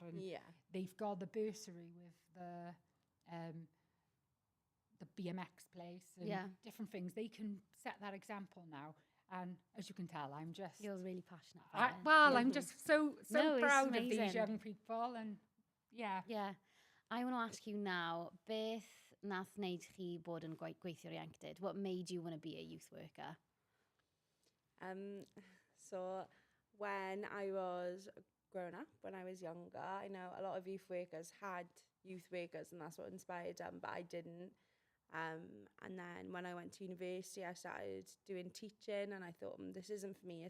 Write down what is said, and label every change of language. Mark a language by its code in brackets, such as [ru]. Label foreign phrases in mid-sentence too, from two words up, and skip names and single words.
[en] And they've got the bursary with the BMX place and different things. They can set that example now. And as you can tell, I'm just... You're really passionate about it. I'm just so No, proud of these amazing. young people. And yeah. Yeah. I want to ask you now, [cy] beth nath wneud chi bod yn gweithwyr ieuenctid? [en] What made you want to be a youth worker? So when I was growing up, when I was younger, I know a lot of youth workers had youth workers and that's what inspired them, but I didn't. And then when I went to university, I started doing teaching and I thought, this isn't for me.